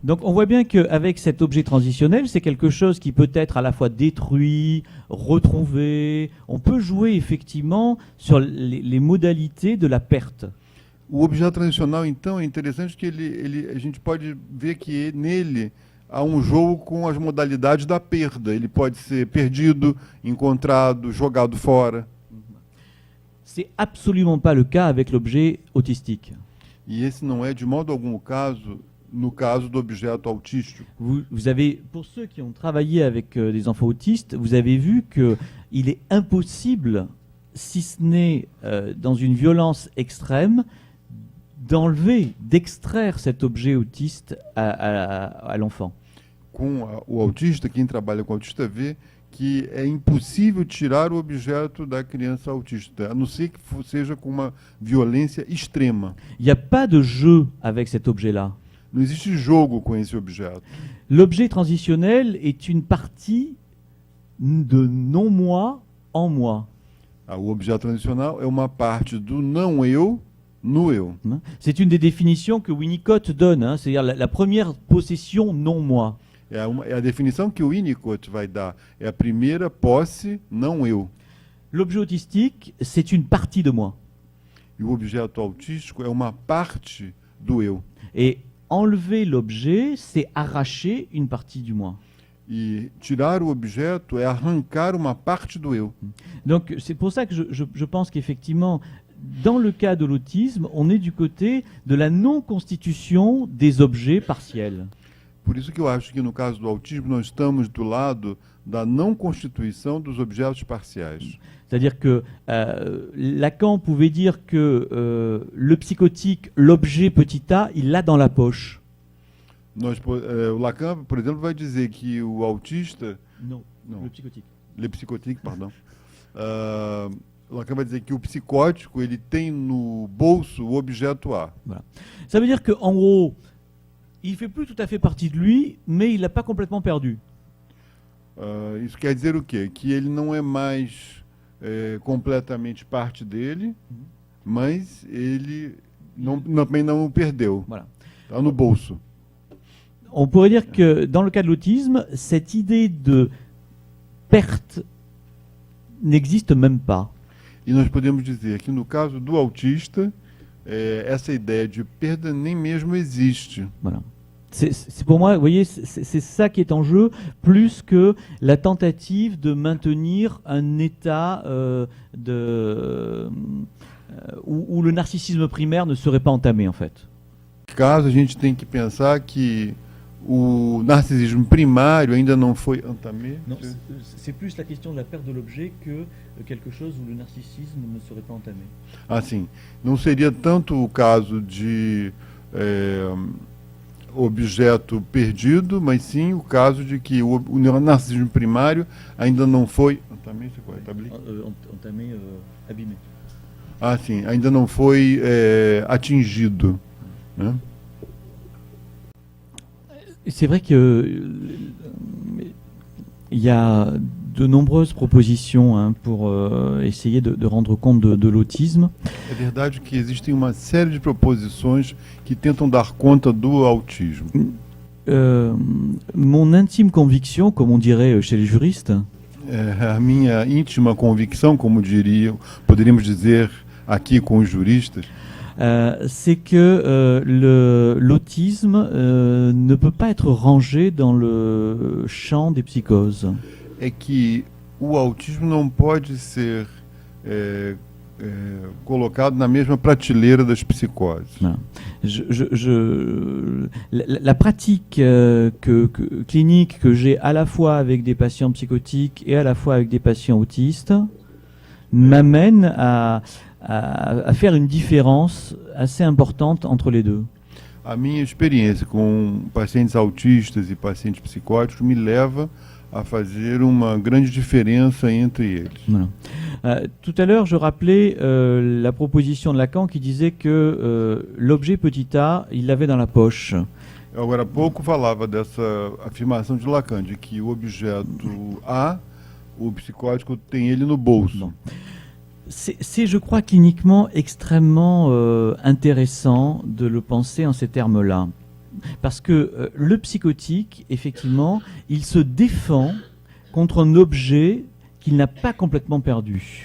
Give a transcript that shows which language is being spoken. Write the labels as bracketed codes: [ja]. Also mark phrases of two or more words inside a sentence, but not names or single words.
[fr] Donc on voit bien qu'avec cet objet transitionnel, c'est quelque chose qui peut être à la fois détruit, retrouvé. On peut jouer effectivement sur les modalités de la perte. [pt] O objeto transicional, então, é interessante que a gente pode ver que nele há um jogo com as modalidades da perda. Ele pode ser perdido, encontrado, jogado fora. [fr] C'est absolument pas le cas avec l'objet autistique. [pt] E esse não é de modo algum o caso no caso do objeto autístico. [fr] Vous avez, pour ceux qui ont travaillé avec des enfants autistes, vous avez vu qu'il est impossible, si ce n'est dans une violence extrême, d'enlever, d'extraire cet objet autiste à l'enfant. [pt] O autista, quem trabalha com autista vê que é impossível tirar o objeto da criança autista, a não ser que seja com uma violência extrema. [fr] Il n'y a pas de jeu avec cet objet-là. [pt] Não existe jogo com esse objeto. [fr] L'objet transitionnel est une partie de non-moi en moi. [pt] O objeto transicional é uma parte do não eu no eu. [fr] C'est une des définitions que Winnicott donne, hein, c'est-à-dire la première possession non-moi. [pt] É a definição que o Winnicott vai dar. É a primeira posse não eu. [fr] L'objet autistique, c'est une partie de moi. [pt] E o objeto autístico é uma parte do eu. [fr] Et enlever l'objet, c'est arracher une partie du moi. [pt] E tirar o objeto é arrancar uma parte do eu. [fr] Donc c'est pour ça que je pense qu'effectivement, dans le cas de l'autisme, on est du côté de la non-constitution des objets partiels. [pt] Por isso que eu acho que no caso do autismo nós estamos do lado da não constituição dos objetos parciais. [fr] C'est-à-dire que Lacan pouvait dire que le psychotique, l'objet petit a, il l'a dans la poche. [pt] O Lacan, por exemplo, vai dizer que o autista... [fr] Non, Non. le psychotique. Le psychotique, pardon. [pt] O Lacan vai dizer que o psicótico ele tem no bolso o objeto A. [fr] Voilà. Ça veut dire qu'en gros, il fait plus tout à fait partie de lui, mais il l'a pas complètement perdu. [pt] Isso quer dizer o quê? Que ele não é mais completamente parte dele, mas ele também não o perdeu. [fr] Voilà. [pt] Está no bolso. [fr] On pourrait dire que dans le cas de l'autisme, cette idée de perte n'existe même pas. [pt] E nós podemos dizer que no caso do autista, essa ideia de perda nem mesmo existe. [fr] Voilà. C'est pour moi, vous voyez, c'est ça qui est en jeu, plus que la tentative de maintenir un état où le narcissisme primaire ne serait pas entamé, en fait. [pt] Caso a gente tem que pensar que o narcisismo primário ainda não foi entamé. [fr] Non, c'est plus la question de la perte de l'objet que quelque chose où le narcissisme ne serait pas entamé. [pt] Assim, não seria tanto o caso de objeto perdido, mas sim o caso de que o narcisismo primário ainda não foi entamé, [fr] Entamé, abîmé. [pt] Sim, ainda não foi atingido, né? [fr] C'est vrai que il y a de nombreuses propositions pour essayer de rendre compte de l'autisme. [pt] É verdade que existem uma série de proposições que tentam dar conta do autismo. [fr] Mon intime conviction, comme on dirait chez les juristes, [pt] A minha íntima convicção, como poderíamos dizer aqui com os juristas, [fr] c'est que l'autisme ne peut pas être rangé dans le champ des psychoses. [pt] é que o autismo não pode ser colocado na mesma prateleira das psicoses. [fr] Voilà. La pratique clinique que j'ai à la fois avec des patients psychotiques et à la fois avec des patients autistes m'amène à faire une différence assez importante entre les deux. [pt] A minha experiência com pacientes autistas e pacientes psicóticos me leva a fazer uma grande diferença entre eles. [fr] Voilà. Tout à l'heure, je rappelais la proposition de Lacan qui disait que l'objet petit a, il l'avait dans la poche. [pt] Agora há pouco falava dessa afirmação de Lacan, de que o objeto A, o psicótico tem ele no bolso. [fr] Non. C'est, je crois, cliniquement extrêmement intéressant de le penser en ces termes-là. Parce que le psychotique, effectivement, il se défend contre un objet qu'il n'a pas complètement perdu.